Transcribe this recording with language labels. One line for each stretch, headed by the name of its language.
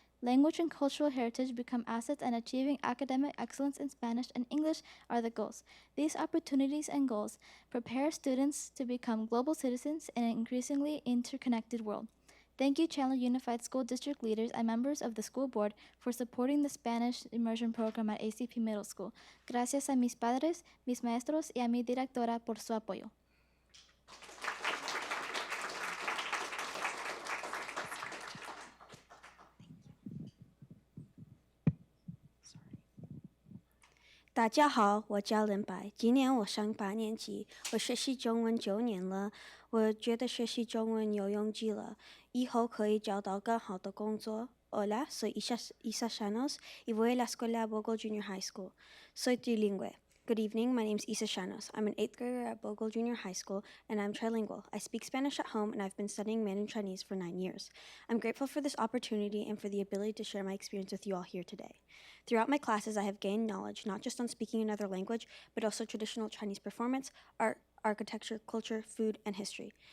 English: Language and cultural heritage become assets, and achieving academic excellence in Spanish and English are the goals. These opportunities and goals prepare students to become global citizens in an increasingly interconnected world. Thank you, Chandler Unified School District leaders and members of the school board for supporting the Spanish immersion program at ACP Middle School.
Spanish: Gracias a mis padres, mis maestros y a mi directora por su apoyo.
Chinese: 大家好，我叫林白，今年我上8年级，我学习中文9年了。我觉得学习中文有用极了，以后可以找到更好的工作。
Spanish: Hola, soy Isa Shanos y voy a la escuela Bogle Junior High School. Soy trilingüe.
English: Good evening, my name's Isa Shanos. I'm an 8th grader at Bogle Junior High School, and I'm trilingual. I speak Spanish at home, and I've been studying Mandarin Chinese for 9 years. I'm grateful for this opportunity and for the ability to share my experience with you all here today. Throughout my classes, I have gained knowledge not just on speaking another language, but also traditional Chinese performance, art, architecture, culture, food, and history.